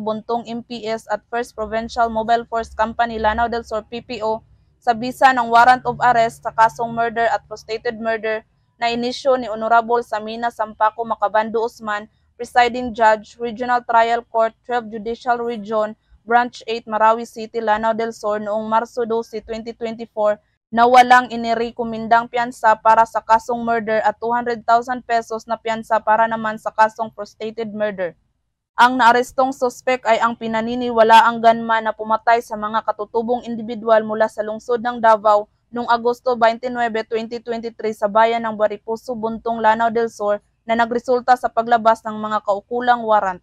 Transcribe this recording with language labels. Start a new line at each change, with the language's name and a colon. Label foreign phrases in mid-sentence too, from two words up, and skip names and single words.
Filipino: Buntong MPS at First Provincial Mobile Force Company Lanao del Sur PPO sa bisa ng
English: warrant of arrest
Filipino: sa kasong murder at
English: frustrated murder
Filipino: na inisyo ni Honorable Samina Sampaco Macabando Usman, Presiding Judge, Regional Trial Court, 12 Judicial Region, Branch 8, Marawi City, Lanao del Sur noong Marso 12, 2024 na walang inirekomendang piyansa para sa kasong murder at 200,000 pesos na piyansa para naman sa kasong
English: frustrated murder.
Filipino: Ang naarestong suspect ay ang pinaniniwalaang gunman na pumatay sa mga katutubong individual mula sa lungsod ng Davao noong Agosto 29, 2023 sa bayan ng Bariposo, Buntong, Lanao del Sur na nagresulta sa paglabas ng mga kaukulang warrant.